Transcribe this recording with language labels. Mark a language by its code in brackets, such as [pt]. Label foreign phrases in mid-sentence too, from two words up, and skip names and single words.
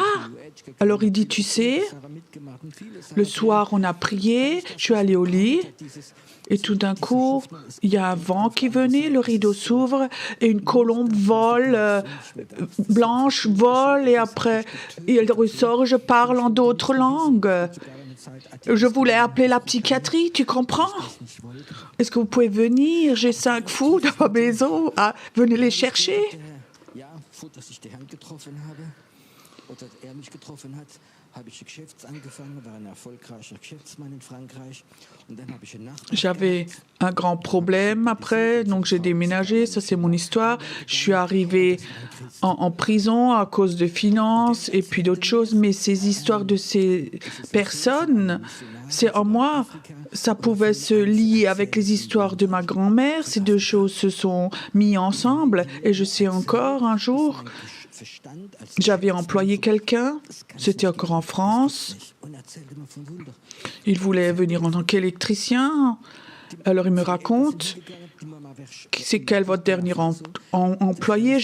[fr] Alors il dit, tu sais, le soir on a prié, je suis allée au lit, et tout d'un coup, il y a un vent qui venait, le rideau s'ouvre, et une colombe vole, blanche vole, et après, elle ressort, je parle en d'autres langues. Je voulais appeler la psychiatrie, tu comprends? Est-ce que vous pouvez venir? J'ai 5 fous dans ma maison, venez les chercher. [de] Dass ich den Herrn getroffen habe oder mich getroffen hat, habe ich Geschäfts angefangen, war ein erfolgreicher Geschäftsmann in Frankreich und dann habe ich [fr] J'avais un grand problème après, donc j'ai déménagé, ça c'est mon histoire. Je suis arrivée en prison à cause de finances et puis d'autres choses, mais ces histoires de ces personnes, c'est en moi, ça pouvait se lier avec les histoires de ma grand-mère, ces deux choses se sont mises ensemble et je sais encore un jour, j'avais employé quelqu'un, c'était encore en France, il voulait venir en tant qu'électricien, alors il me raconte, c'est quel votre dernier employé?